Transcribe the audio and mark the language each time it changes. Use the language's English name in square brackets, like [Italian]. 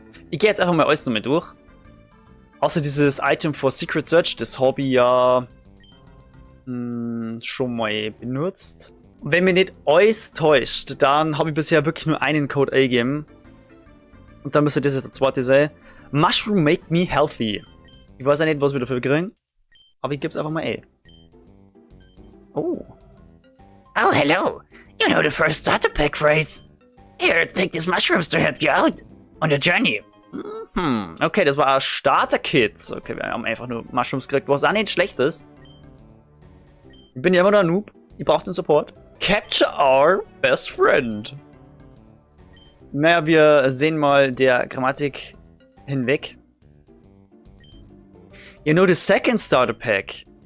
[German] Ich gehe jetzt einfach mal alles nochmal durch. Außer dieses Item for Secret Search, das habe ich ja schon mal benutzt. Und wenn mir nicht alles täuscht, dann habe ich bisher wirklich nur einen Code eingegeben. Und dann müsste das jetzt der zweite sein. [English] Mushroom make me healthy. [German] Ich weiß ja nicht, was wir dafür kriegen. Aber ich gebe es einfach mal ein. Oh. [English] Oh, hello. You know the first starter pack phrase. Here, take these mushrooms to help you out on your journey. [German] Okay, das war ein Starter-Kit. Okay, wir haben einfach nur Mushrooms gekriegt, was auch nicht schlecht ist. Ich bin ja immer noch ein Noob. Ich brauche den Support. [English] Capture our best friend. [German] Naja, wir sehen mal der Grammatik hinweg. [English] You know the second Starter Pack.